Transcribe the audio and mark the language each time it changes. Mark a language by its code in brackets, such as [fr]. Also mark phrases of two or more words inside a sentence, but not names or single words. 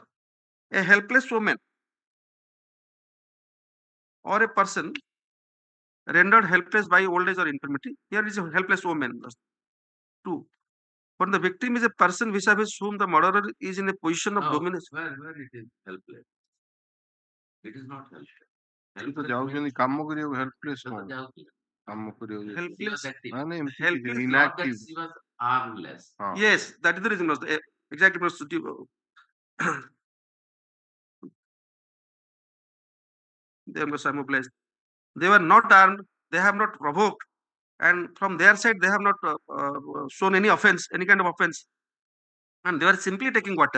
[en] A helpless woman or a person rendered helpless by old age or infirmity. Here is a helpless woman. 2. When the victim is a person vis-a-vis whom the murderer is in a position of dominance. Where it is helpless? It is not helpless. [or] ଯାଉଛନ୍ତି କାମ କରିବାକୁ helpless କାମ କରିବାକୁ [en] helpless inactive. She was armless. Yes, that is the reason. Exactly. They were mobilized. They were not armed. They have not provoked, and from their side they have not shown any offense, any kind of offense, and they were simply taking water.